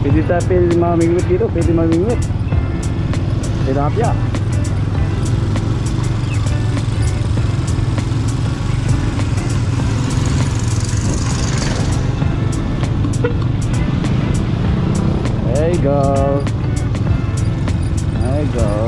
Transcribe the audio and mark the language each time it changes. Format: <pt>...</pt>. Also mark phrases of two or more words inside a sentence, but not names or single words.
<tl>tayo pwede mamingwit dito, pwede mamingwit. Tilapia.</tl> <en>There you go. There you go.</en>